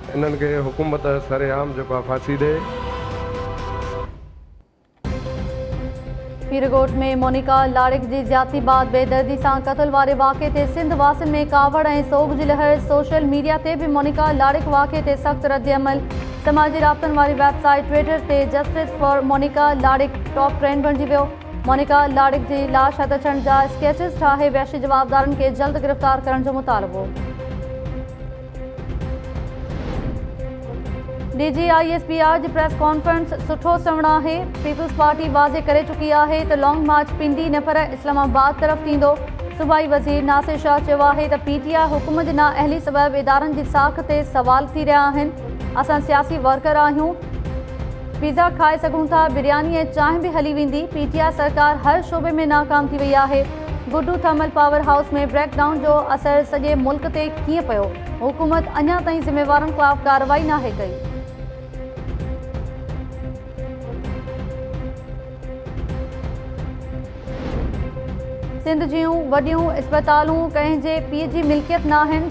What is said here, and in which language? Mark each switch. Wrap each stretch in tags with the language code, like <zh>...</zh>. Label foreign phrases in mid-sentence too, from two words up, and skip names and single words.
<sd>इन्हनि खे हुकूमत सरेआम जेको आहे फांसी ॾे। पीरगोट में मोनिका लाड़िक जी ज़्याती बाद बेदर्दी सां क़तल वारे वाक़े ते सिंध वासियुनि में कावड़ ऐं सोग जी लहर।</sd> <en>social media</en> <sd>ते बि मोनिका लाड़िक वाक़े ते सख़्तु रद्दअमल। समाजी राब्तनि वारी वेबसाइट ट्विटर ते</sd> <en>justice for</en> <sd>मोनिका लाड़िक</sd> <en>top trend</en> <sd>बणिजी वियो। मोनिका लाड़िक जी लाश हथ अचण जा स्केचिस ठाहे वैशी जवाबदारनि खे जल्द गिरफ़्तार करण जो मुतालबो। DG ISPR जी</sd> <en>press conference</en> <sd>सुठो सवण आहे। पीपल्स पार्टी वाज़े करे चुकी आहे त</sd> <en>long march</en> <sd>पिंडी न पर इस्लामाबाद तरफ़ थींदो। सूबाई वज़ीर नासिर शाह चयो आहे त PTI हुकुम जे नाअहली सबब इदारनि जी साख ते सवाल थी रहिया आहिनि। असां सियासी वर्कर आहियूं। पिज़्ज़ा खाए सघूं था, बिरयानी ऐं चांहि बि हली वेंदी। PTI सरकार हर शोबे में नाकाम थी वई आहे। गुड्डू</sd> <en>thermal power house</en> <sd>में ब्रेकडाउन जो असर सॼे मुल्क ते कीअं पियो? हुकूमत अञा ताईं ज़िम्मेवारनि ख़िलाफ़ कार्रवाई नाहे कई। सिंध जूं वॾियूं इस्पतालूं कंहिंजे पीउ जी मिल्कियत न आहिनि।</sd>